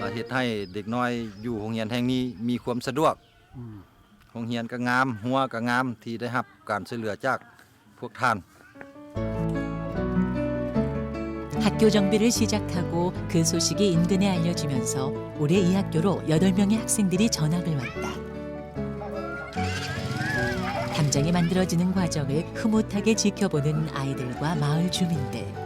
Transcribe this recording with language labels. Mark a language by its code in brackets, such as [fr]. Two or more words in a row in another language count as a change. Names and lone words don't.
[lo] ໃຫ້ເດັກນ້ອຍຢູ່ໂຮງຮຽນແຫ່ງນີ້ມີຄວາມສະດວກໂຮງຮຽນກໍງາມຫົວກໍງາມທີ່ໄດ້ຮັບການຊ່ວຍເຫຼືອຈາກພວກທ່ານ [ko] 학교 정비를 시작하고 그 소식이 인근에 알려지면서 올해 이 학교로 8명의 학생들이 전학을 왔다. 담장이 만들어지는 과정을 흐뭇하게 지켜보는 아이들과 마을 주민들.